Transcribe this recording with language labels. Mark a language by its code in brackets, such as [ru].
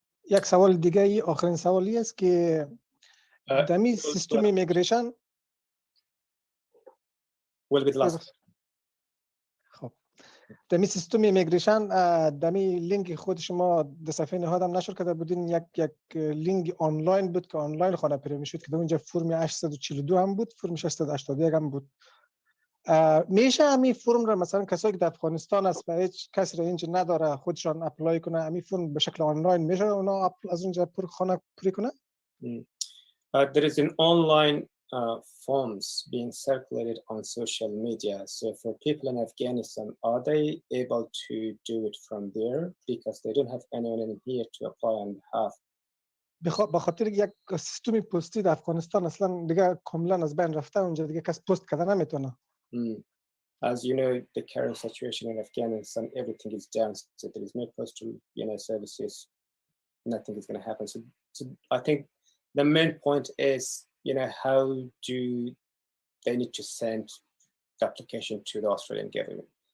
[fa] یک سوال دیگه ای، آخرین سوالی است که دمی سیستم ایمیگریشن خب دمی سیستم ایمیگریشن دمی لینک خود شما در صفحه نهادم نشر کرده بودین، یک لینک آنلاین بود که آنلاین خانه پیدا میشد که اونجا فرم 842 هم بود، فرم 681 هم بود. میشه همین فرم را مثلا کسایی که در افغانستان است و هیچ کسی را اینجا نداره خودشان اپلای کنه، همین فرم به شکل آنلاین میشه اونا از اونجا خانه پوری کنه؟ [en] There is an online forms being circulated on social media. So for people in Afghanistan, are they able to do it from there because they don't have anyone in here to apply on behalf? [fa] به خاطر یک سیستم پستی در افغانستان اصلا دیگه کاملا از بین رفته، اونجا دیگه کس پست کردن نمیتونه. [en] As you know, the current situation in Afghanistan, everything is down. So there is no postal, services. Nothing is going to happen. So I think the main point is, how do they need to send the application to the Australian government?